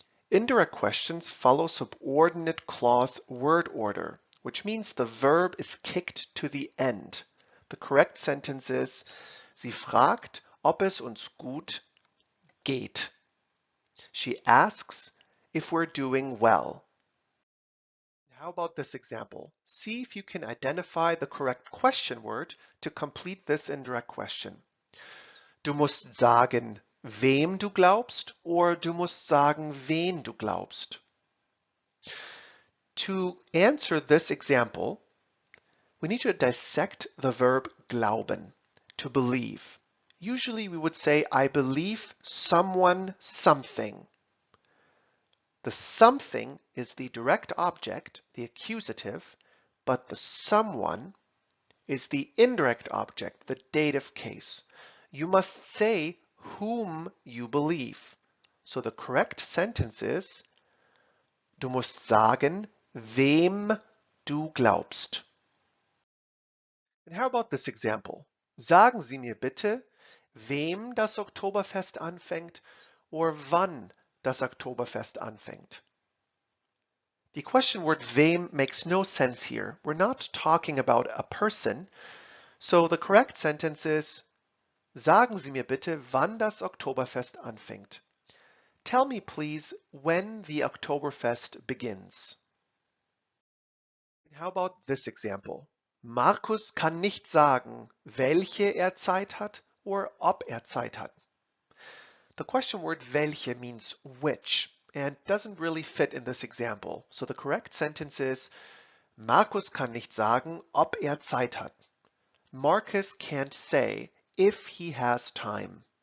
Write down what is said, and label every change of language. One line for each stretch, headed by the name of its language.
English: Indirect questions follow subordinate clause word order, which means the verb is kicked to the end. The correct sentence is,
German: sie fragt, ob es uns gut geht.
English: She asks if we're doing well. How about this example? See if you can identify the correct question word to complete this indirect question.
German: Du musst sagen, wem du glaubst, or du musst sagen, wen du glaubst.
English: To answer this example, we need to dissect the verb glauben, to believe. Usually we would say, I believe someone something. The something is the direct object, the accusative, but the someone is the indirect object, the dative case. You must say whom you believe. So the correct sentence is,
German: du musst sagen, wem du glaubst.
English: And how about this example?
German: Sagen Sie mir bitte, wem das Oktoberfest anfängt or wann das Oktoberfest anfängt.
English: The question word wem makes no sense here. We're not talking about a person. So the correct sentence is,
German: sagen Sie mir bitte, wann das Oktoberfest anfängt.
English: Tell me please when the Oktoberfest begins. How about this example?
German: Markus kann nicht sagen, welche er Zeit hat or ob er Zeit hat.
English: The question word welche means which and doesn't really fit in this example. So the correct sentence is,
German: Markus kann nicht sagen, ob er Zeit hat.
English: Marcus can't say if he has time.